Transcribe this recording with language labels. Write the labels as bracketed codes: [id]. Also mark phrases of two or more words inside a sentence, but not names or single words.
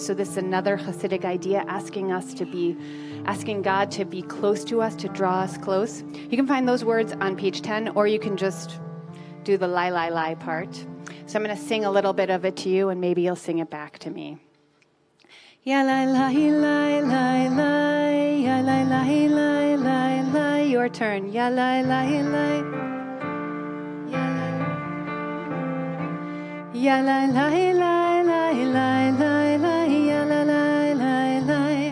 [en] So this is another Hasidic idea, asking God to be close to us, to draw us close. You can find those words on page 10, or you can just do the lie, lie, lie part. So I'm going to sing a little bit of it to you, and maybe you'll sing it back to me. Ya lie, lie, lie, lie, lie, ya lie, lie, lie, lie, lie. Your turn. Ya lie, lie, lie. Ya lie, lie, lie, lie, lie, lie, lie, ya lie, lie, lie, lie.